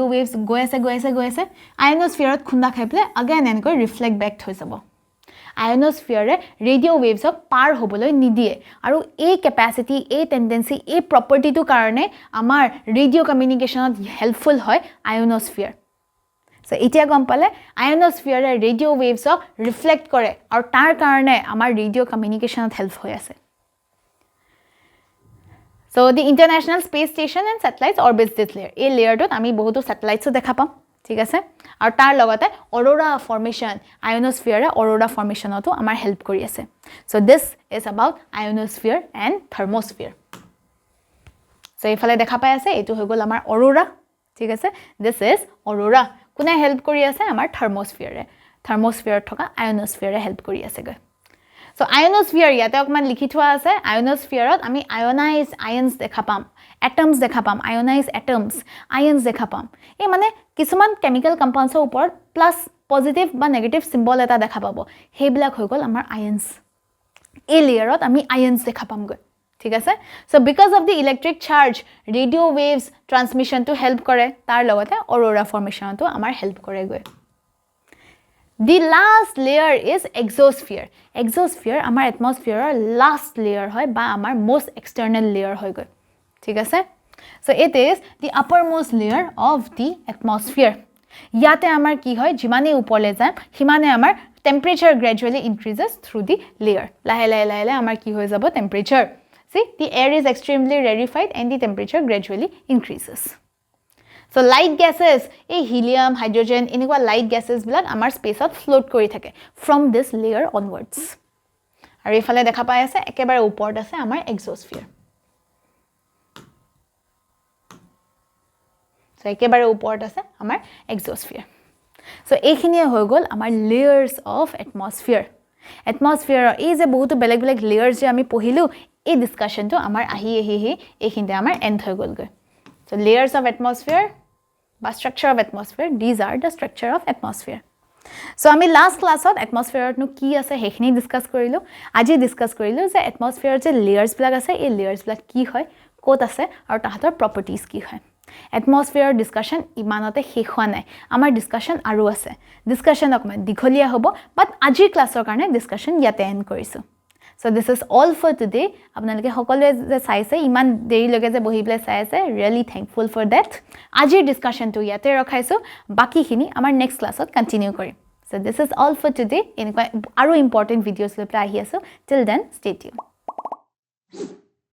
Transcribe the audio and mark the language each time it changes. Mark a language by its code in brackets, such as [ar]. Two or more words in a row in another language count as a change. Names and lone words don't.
[as] ওয়েভস গৈ আছে আয়নোস্ফিয়াৰত খুন্দা খাই পেলাই again এনেকৈ [en] reflect back [as] হৈ যাব আয়নোস্ফিয়াৰে [en] radio wavesক [as] পাৰ হ'বলৈ নিদিয়ে আৰু এই কেপাসিটি এই টেন্ডেন্সি এই প্ৰপাৰ্টিটো কাৰণে আমাৰ [en] radio communicationত [as] হেল্পফুল হয় আয়নোস্ফিয়াৰ সো এতিয়া গম পালে আয়নোস্ফিয়াৰে [en] radio wavesক [as] ৰিফ্লেক্ট কৰে আৰু তাৰ কাৰণে আমাৰ [en] radio communicationত [as] হেল্প হৈ আছে [en] So the International Space Station and satellites orbits this layer. [as] এই লেয়াৰটোত আমি বহুতো স্যাটেলাইটসও দেখা পাম ঠিক আছে আৰু তাৰ লগতে [en] aurora formation [as] আয়নোস্ফিয়াৰে [en] aurora formationতো [as] আমাৰ হেল্প কৰি আছে [en] so this is about ionosphere and thermosphere so [as] এইফালে দেখা পাই আছে এটো হৈ গল আমাৰ অৰোৰা ঠিক আছে [en] this is aurora [as] কোনে হেল্প কৰি আছে আমাৰ থাৰ্মোস্ফিয়াৰে থকা আয়নোস্ফিয়াৰে হেল্প কৰি আছে গৈ So ionosphere ইয়াতে অকমান লিখি থোৱা আছে ionosphereত আমি [en] ionized ions [as] দেখা পাম atoms দেখা পাম [en] ionized atoms ions [as] দেখা পাম এই মানে কিছুমান [en] chemical compoundsৰ [as] ওপৰত [en] plus positive [as] বা নেগেটিভ সিম্বল এটা দেখা পাব হেবিলাক হৈ গল আমাৰ ions এই লেয়াৰত আমি ions দেখা পাম গৈ ঠিক আছে [en] so because of the electric charge radio waves transmission to help [as] কৰে তাৰ লগতে [en] aurora formation to [as] আমাৰ help কৰে গৈ [en] The last layer is exosphere. [as] Exosphere আমাৰ [en] atmosphere last layer [as] হয় বা আমাৰ [en] most external layer [as] হয় গৈ ঠিক আছে [en] so it is the uppermost layer of the atmosphere [as] ইয়াতে আমাৰ কি হয় যিমানে ওপৰলে যায় হিমানে আমাৰ [en] temperature gradually increases through the layer [as] লাহে লাহে আমাৰ কি হৈ যাব [en] temperature see the air is extremely rarefied and the temperature gradually increases So light gases, helium, hydrogen, এনেকুৱা light gases [as] বিলাক আমাৰ স্পেসত ফ্লোট কৰি থাকে [en] from this layer onwards. [as] আৰু ইফালে দেখা পাই আছে একেবাৰে ওপৰত আছে আমাৰ exosphere. So একেবাৰে ওপৰত আছে আমাৰ exosphere. So এইখিনিয়ে হৈ গল আমাৰ [en] layers of atmosphere. [as] Atmosphere এই যে বহুতো বেলেগ বেলেগ layers যে আমি পঢ়িলো এই ডিসকাশনটো আমাৰ আহি এইখিনিতে আমাৰ এন্ড হৈ গলগৈ [en] So layers of atmosphere, [as] বা [en] structure of atmosphere, these are the structure of atmosphere. [as] So আমি [en] last classত [as] atmosphere নো কি আছে হেখিনি ডিসকাস কৰিলো আজি ডিসকাস কৰিলো যে atmosphere যে layers বিলাক আছে এই layers বিলাক কি হয় ক'ত আছে আৰু তাহাতৰ properties কি হয় [en] atmosphere discussion [as] ইমানতে শেষ হোৱা নাই আমাৰ discussion আৰু আছে discussion অকমান দীঘলীয়া হ'ব বাট আজিৰ ক্লাছৰ কাৰণে discussion ইয়াতে এন্ড কৰিছো [en] So this is all for today. [as] আপোনালোকে সকলোৱে যে চাইছে ইমান দেৰি লগে যে বহি প্লে চাইছে [en] really thankful for that. [as] আজিৰ ডিসকাশনটো ইয়াতে ৰখাইছো বাকিখিনি আমাৰ [en] next classত [as] কন্টিনিউ কৰিম. [en] So this is all for today. [as] এনেকুৱা আৰু [en] important videos [as] লৈ আহি আছো. [en] Till then stay tuned.